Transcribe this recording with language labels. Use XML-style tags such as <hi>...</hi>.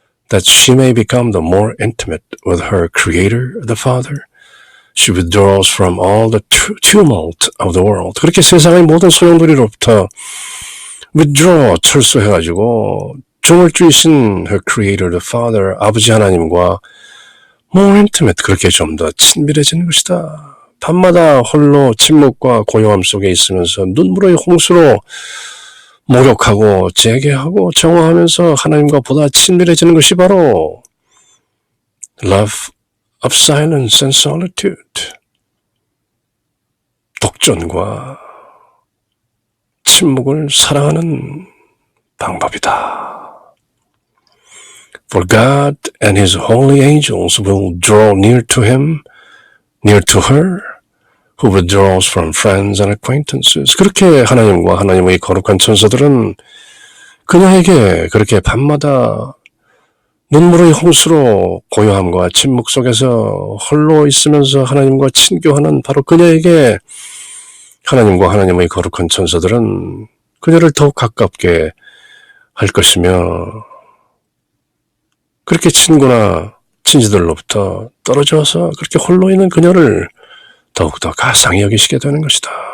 <en>That she may become the more intimate with her Creator, the Father. She withdraws from all the tumult of the world.</en> <ko>그렇게 세상의 모든 소용돌이로부터 withdraw, 철수해가지고 조물주이신</ko> <en>her Creator, the Father,</en> <ko>아버지 하나님과</ko> <en>more intimate,</en> <ko>그렇게 좀 더 친밀해지는 것이다. 밤마다 홀로 침묵과 고요함 속에 있으면서 눈물의 홍수로 목욕하고 재개하고 정화하면서 하나님과 보다 친밀해지는 것이 바로</ko> <en>love of silence and solitude.</en> <ko>독전과 침묵을 사랑하는 방법이다.</ko> <en>For God and His holy angels will draw near to him, near to her, who withdraws from friends and acquaintances.</en> <ko>그렇게 하나님과 하나님의 거룩한 천사들은 그녀에게 그렇게 밤마다 눈물의 홍수로 고요함과 침묵 속에서 홀로 있으면서 하나님과 친교하는 바로 그녀에게 하나님과 하나님의 거룩한 천사들은 그녀를 더욱 가깝게 할 것이며 그렇게 친구나 친지들로부터 떨어져서 그렇게 홀로 있는 그녀를 더욱더 가상히 여기시게 되는 것이다.</ko>